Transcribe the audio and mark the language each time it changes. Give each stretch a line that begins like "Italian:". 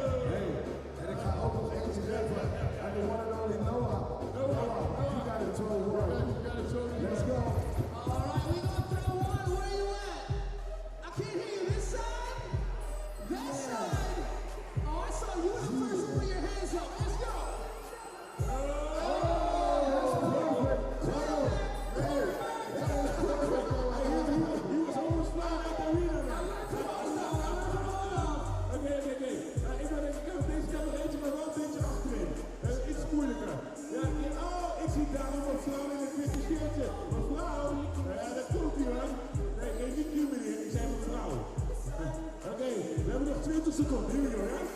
Dutch: Hey, en ik ga ook nog eentje geven aan de
English: one and only
Dutch: Noah.
English: Noah, you gotta throw one. Let's go. All right, we gonna throw one. Where you at? I can't hear you. This side? That side? Oh, I saw you the first one. Put your hands up. Let's go. He was almost flying out the arena now.
Dutch: Oké. Ik wil deze kan nog eentje, maar wel een beetje achterin. Iets moeilijker. Ja, ik zie daar nog een vrouw in een witte shirtje. Mevrouw, dat komt hier hoor. Nee, niet nu meneer, ik zei mevrouw. Oké, we hebben nog 20 seconden. Hier joh, ja?